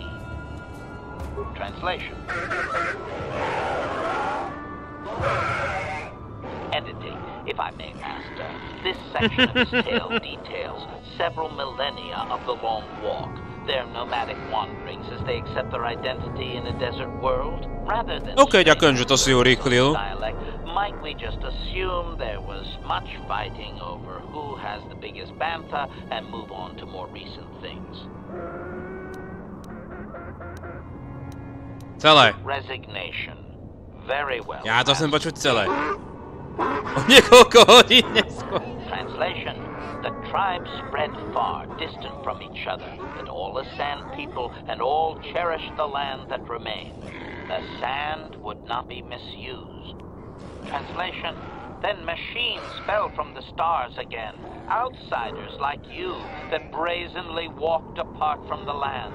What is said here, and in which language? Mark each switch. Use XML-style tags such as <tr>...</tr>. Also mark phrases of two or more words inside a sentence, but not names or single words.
<en>Translation. Editing, if I may, Master. This section of his tale details several millennia of the long walk, their nomadic wanderings as they accept their identity in a desert world, rather than</en> <sk>ďakujem, že to si urýchlil.</sk> <en>dialect. Might we just assume there was much fighting over who has the biggest bantha and move on to more recent things?</en> <sk>Celé.</sk> <en>Resignation. Very well.</en> <sk>Ja to chcem počuť celé. O niekoľko hodín neskôr.</sk> <en>Translation. The tribes spread far, distant from each other, but all are sand people and all cherish the land that remained. The sand would not be misused. Translation: then machines fell from the stars again, outsiders like you that brazenly walked apart from the land.</en>